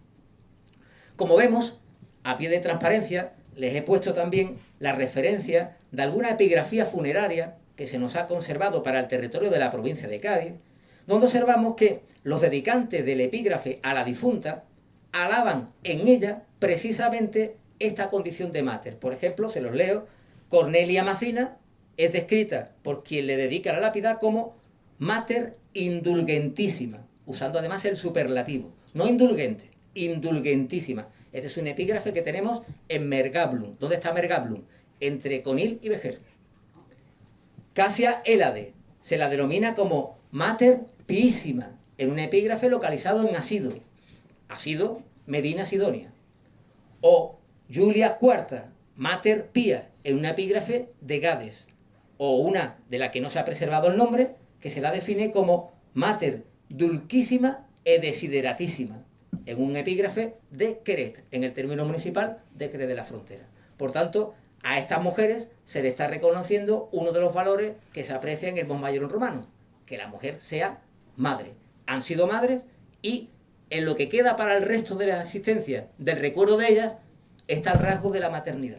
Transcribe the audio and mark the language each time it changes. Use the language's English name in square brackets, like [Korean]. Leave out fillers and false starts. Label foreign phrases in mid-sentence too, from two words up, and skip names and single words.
[Spanish] Como vemos, a pie de transparencia, les he puesto también la referencia de alguna epigrafía funeraria que se nos ha conservado para el territorio de la provincia de Cádiz, donde observamos que los dedicantes del epígrafe a la difunta alaban en ella precisamente esta condición de mater. Por ejemplo, se los leo: Cornelia Macina es descrita por quien le dedica la lápida como [Latin] mater indulgentísima, [Spanish] usando además el superlativo, no indulgente, indulgentísima. Este es un epígrafe que tenemos en Mergablum. ¿Dónde está Mergablum? Entre Conil y Vejer. Casia Hélade se la denomina como [Latin] mater piísima, [Spanish] en un epígrafe localizado en Asido, Asido, Medina Sidonia. O Julia IV, [Latin] mater pía, [Spanish] en un epígrafe de Gades. O una de la que no se ha preservado el nombre, que se la define como [Latin] mater dulcísima e desideratísima, [Spanish] en un epígrafe de Queret, en el término municipal de Queret de la Frontera. Por tanto, a estas mujeres se le está reconociendo uno de los valores que se aprecia en el [Latin] Mos Maiorum [Spanish] romano, que la mujer sea madre. Han sido madres y en lo que queda para el resto de la existencia del recuerdo de ellas está el rasgo de la maternidad.